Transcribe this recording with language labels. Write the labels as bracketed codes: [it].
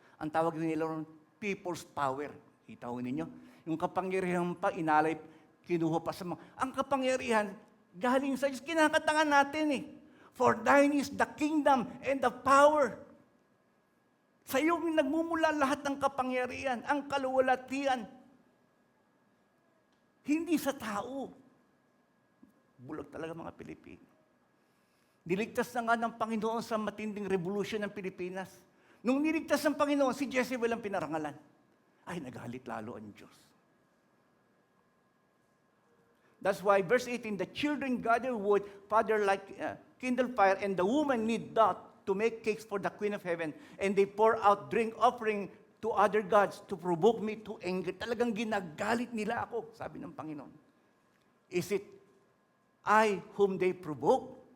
[tl] Ang tawag nila ron, people's power. Kita ho ninyo? Yung kapangyarihan pa, inalay, kinuha pa sa mga... Ang kapangyarihan, galing sa Diyos, kinakatangan natin eh. [en] For thine is the kingdom and the power. [tl] Sa iyo nagmumula lahat ng kapangyarihan, ang kaluwalhatian. Hindi sa tao. Bulag talaga mga Pilipino. Niligtas na nga ng Panginoon sa matinding revolution ng Pilipinas. Nung niligtas ng Panginoon, si Jezebel ang pinarangalan. Ay, nagalit lalo ang Diyos. [en] That's why verse 18, the children gather wood, father like kindle fire, and the woman need not to make cakes for the Queen of Heaven, and they pour out drink offering to other gods to provoke me to anger. [tl] Talagang ginagalit nila ako, sabi ng Panginoon. [en] Is it I whom they provoke?